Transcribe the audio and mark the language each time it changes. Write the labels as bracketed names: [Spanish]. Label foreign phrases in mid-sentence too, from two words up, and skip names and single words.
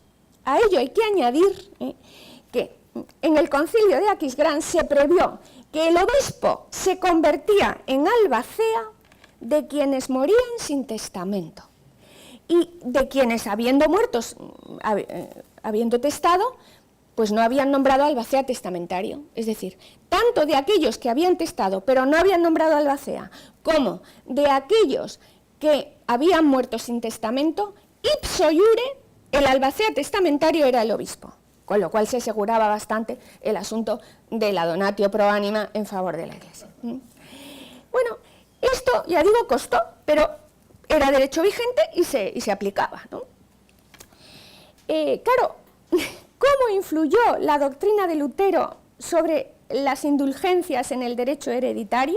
[Spanish] A ello hay que añadir que en el concilio de Aquisgrán se previó que el obispo se convertía en albacea de quienes morían sin testamento y de quienes, habiendo muertos, habiendo testado, pues no habían nombrado albacea testamentario. Es decir, tanto de aquellos que habían testado pero no habían nombrado albacea, como de aquellos que habían muerto sin testamento, [Latin] ipso iure, [Spanish] el albacea testamentario era el obispo, con lo cual se aseguraba bastante el asunto de la [Latin] donatio pro anima [Spanish] en favor de la Iglesia. Bueno, esto, ya digo, costó, pero era derecho vigente y se aplicaba, ¿no? Claro, ¿cómo influyó la doctrina de Lutero sobre las indulgencias en el derecho hereditario?